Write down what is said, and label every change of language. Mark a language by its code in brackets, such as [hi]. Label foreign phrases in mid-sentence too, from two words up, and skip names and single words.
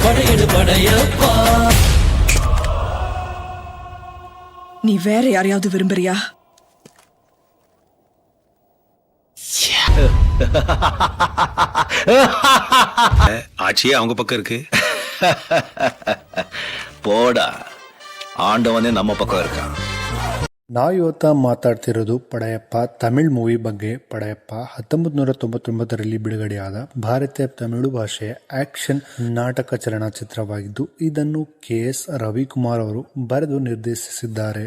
[ta] நீ வேற யாரையாவது விரும்புறியா? ஆட்சியே அவங்க பக்கம் இருக்கு. போடா, ஆண்டவனே நம்ம பக்க இருப்பான். [kn] ನಾವು ಇವತ್ತ ಮಾತಾಡ್ತಿರೋದು ಪಡೆಯಪ್ಪ ತಮಿಳ್ ಮೂವಿ ಬಗ್ಗೆ. ಪಡೆಯಪ್ಪ 1999ರಲ್ಲಿ ಬಿಡುಗಡೆಯಾದ ಭಾರತೀಯ ತಮಿಳು ಭಾಷೆಯ ಆಕ್ಷನ್ ನಾಟಕ ಚಲನಚಿತ್ರವಾಗಿದ್ದು ಇದನ್ನು KS ರವಿಕುಮಾರ್ ಅವರು ಬರೆದು ನಿರ್ದೇಶಿಸಿದ್ದಾರೆ.